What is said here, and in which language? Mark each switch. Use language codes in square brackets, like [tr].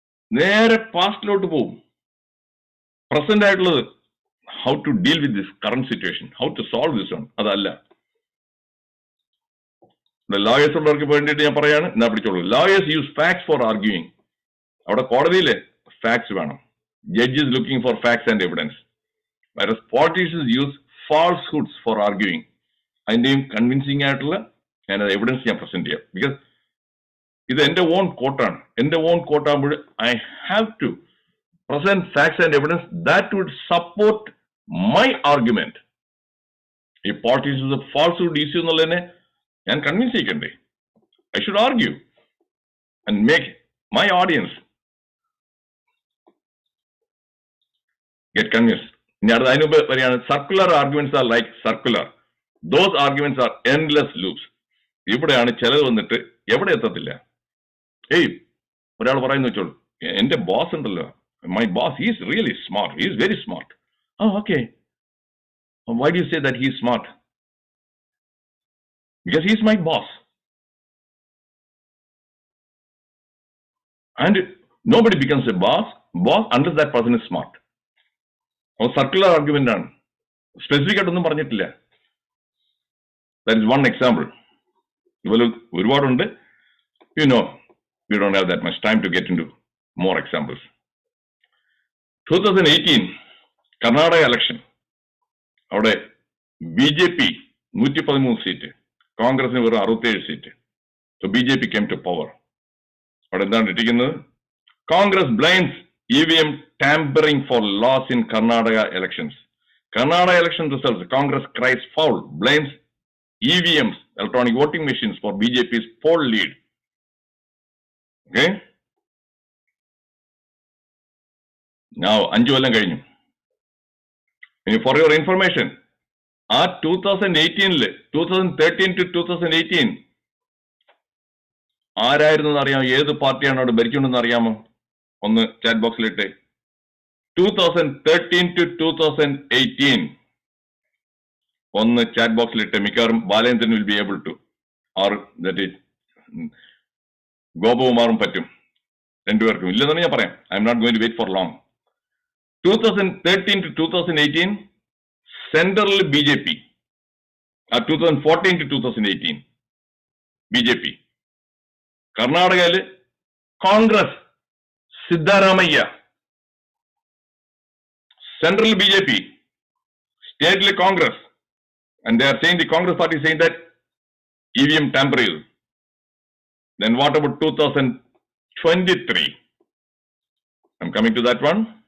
[ml] നേരെ പാസ്റ്റിലോട്ട് പോകും. [en] Present ആയിട്ടുള്ളത് how to deal with this current situation, how to solve this one, അതല്ല. [ml] Lawyers ഉള്ളവർക്ക് വേണ്ടിയിട്ട് ഞാൻ പറയാണ്, എന്നാ പിടിച്ചോളൂ. [en] Lawyers use facts for arguing. [ml] അവിടെ കോടതിയിലെ ഫാക്ട്സ് വേണം. [en] Judge is looking for facts and evidence. whereas politicians use falsehoods for arguing. [ml] അതിന്റെയും convincing ആയിട്ടുള്ള എവിഡൻസ് ഞാൻ പ്രസന്റ് ചെയ്യാം. ബിക്കോസ് ഇത് എന്റെ ഓൺ കോട്ടാണ്. എന്റെ on കോട്ടാകുമ്പോൾ [en] I have to present facts and evidence that would support my argument. [ml] ഈ പോളിറ്റീഷ്യൻസ് falsehood issue എന്നുള്ളതിനെ ഞാൻ convince ചെയ്യിക്കണ്ടേ? [en] I should argue and make my audience get convinced. [ml] ഇനി അടുത്ത അതിന് മുമ്പ് വരികയാണ്, [en] Circular arguments are like circular. Those arguments are endless loops. [ml] ഇവിടെയാണ് ചിലത് വന്നിട്ട് എവിടെ എത്തത്തില്ല. ഒരാൾ പറയുന്ന വെച്ചോളൂ, എന്റെ ബോസ് ഉണ്ടല്ലോ, [en] My boss is really smart, is very smart. Okay, why do you say that he is smart? Because he is my boss. And nobody becomes a boss unless that person is smart. [ml] Circular argument ആണ്, specific ആയിട്ടൊന്നും പറഞ്ഞിട്ടില്ല. [en] That is one example. [ml] ഇതുപോലെ ഒരുപാടുണ്ട്. [en] You know, we don't have that much time to get into more examples. [ml] 2018 Karnataka election, അവിടെ BJP 113 seat, കോൺഗ്രസിന് വെറും 67 seat. [en] So BJP came to power. [ml] അവിടെ എന്താണ് ഇട്ടിരിക്കുന്നത്? [en] Congress blames EVM tampering for loss in Karnataka elections. Karnataka election results, Congress cries foul, blames EVMs electronic voting machines for BJP's poll lead. Okay? Now, Anju Allan Kainu. For your information, at 2018, 2013 to 2018, [ml] ആരായിരുന്നു അറിയാമോ? ഏത് പാർട്ടിയാണ് അവിടെ ഭരിച്ചുകൊണ്ടെന്ന് അറിയാമോ? ഒന്ന് chat ബോക്സിലിട്ട്. 2013 to 2018 ഒന്ന് chat ബോക്സിലിട്ട്. മിക്കവാറും [en] Balendran will be able to, or that is ഗോപകുമാറും പറ്റും. [ml] രണ്ടുപേർക്കും ഇല്ലെന്നാണ് ഞാൻ പറയാം. [en] I'm not going to wait for long. 2013 to 2018 central BJP, 2014 to 2018 BJP. [ml] കർണാടകയില് Congress, Siddaramaiah. Central BJP, സ്റ്റേറ്റില് Congress. [en] And they are saying, the Congress party is saying that EVM tampering. Then what about 2023? I'm coming to that one.